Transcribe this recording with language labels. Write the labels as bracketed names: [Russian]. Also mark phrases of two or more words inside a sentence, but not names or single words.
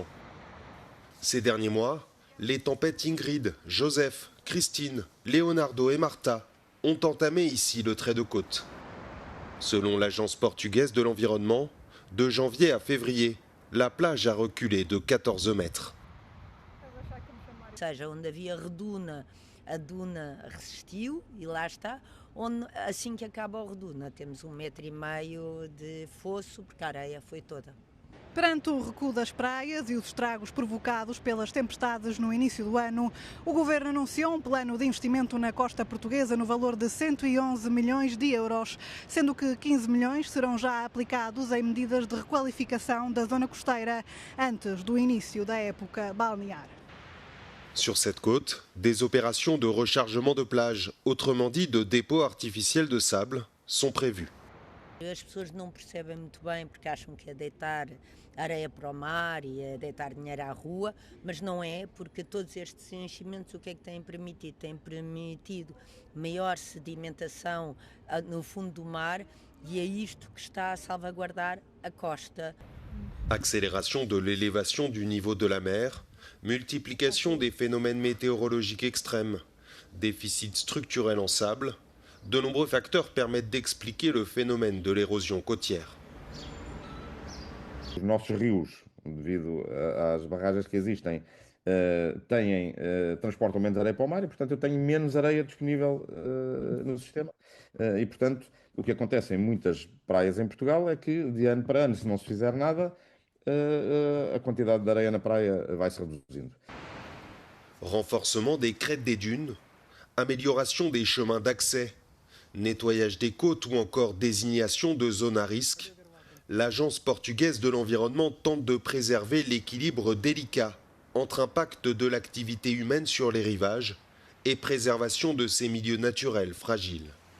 [French] Ces derniers mois, les tempêtes Ingrid, Joseph, Christine, Leonardo et Marta ont entamé ici le trait de côte. Selon l'agence portugaise de l'environnement, de janvier à février, la plage a reculé de 14 mètres. [Portuguese] A duna resistiu e lá está, onde assim que acaba o reduna temos 1,5 metro de fosso, porque a areia foi toda. Perante o recuo das praias e os estragos provocados pelas tempestades no início do ano, o Governo anunciou um plano de investimento na costa portuguesa no valor de 111 milhões de euros, sendo que 15 milhões serão já aplicados em medidas de requalificação da zona costeira antes do início da época balnear. [French] Sur cette côte, des opérations de rechargement de plage, autrement dit de dépôt artificiel de sable, sont prévues. [Portuguese] As pessoas não percebem muito bem porque acham que é deitar areia para o mar e é deitar dinheiro à rua, mas não é, porque todos estes enchimentos o que é que têm permitido? Têm permitido maior sedimentação no fundo do mar e é isto que está a salvaguardar a costa. [French] Accélération de l'élévation du niveau de la mer, multiplication des phénomènes météorologiques extrêmes, déficit structurel en sable, de nombreux facteurs permettent d'expliquer le phénomène de l'érosion côtière. [Portuguese] Os nossos rios, devido às barragens que existem, transportam menos areia para o mar e, portanto, eu tenho menos areia disponível no sistema. E, portanto, o que acontece em muitas praias em Portugal é que, de ano para ano, se não se fizer nada, a quantidade de areia na praia vai se reduzindo. [French] Renforcement des crêtes des dunes, amélioration des chemins d'accès, nettoyage des côtes ou encore désignation de zones à risque, l'agence portugaise de l'environnement tente de préserver l'équilibre délicat entre impact de l'activité humaine sur les rivages et préservation de ces milieux naturels fragiles.